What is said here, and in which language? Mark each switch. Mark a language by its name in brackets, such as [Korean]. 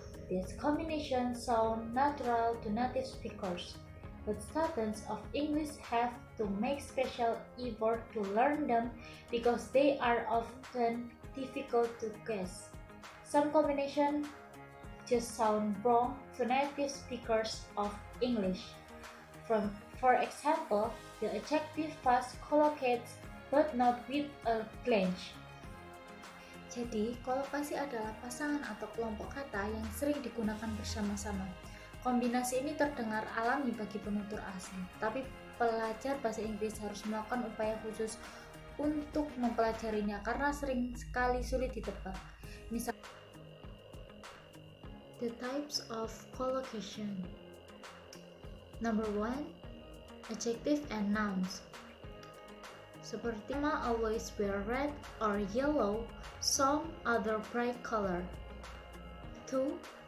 [English] This combination sounds natural to native speakers, but students of English have to make special effort to learn them because they are often difficult to guess. Some combinations just sound wrong to native speakers of English. For example, the adjective fast collocates but not with a clench. [Indonesian] Jadi, kolokasi adalah pasangan atau kelompok kata yang sering digunakan bersama-sama. Kombinasi ini terdengar alami bagi penutur asing, tapi pelajar bahasa Inggris harus melakukan upaya khusus untuk mempelajarinya karena sering sekali sulit ditebak. [English] Misal, the types of collocation. Number 1, adjective and nouns. Seperti "Ma always wear red or yellow, some other bright color." 2.